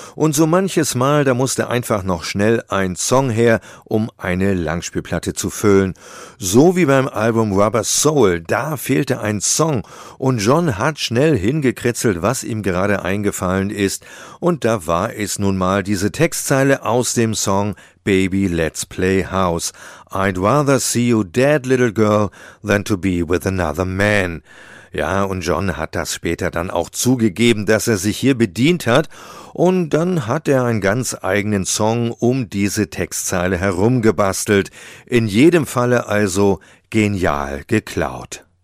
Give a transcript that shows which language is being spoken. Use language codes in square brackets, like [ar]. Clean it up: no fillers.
[de] Und so manches Mal, da musste einfach noch schnell ein Song her, um eine Langspielplatte zu füllen. So wie beim Album Rubber Soul, da fehlte ein Song. Und John hat schnell hingekritzelt, was ihm gerade eingefallen ist. Und da war es nun mal diese Textzeile aus dem Song Baby, Let's Play House. [en] I'd rather see you dead, little girl, than to be with another man. [de] Ja, und John hat das später dann auch zugegeben, dass er sich hier bedient hat. Und dann hat er einen ganz eigenen Song um diese Textzeile herumgebastelt. In jedem Falle also genial geklaut.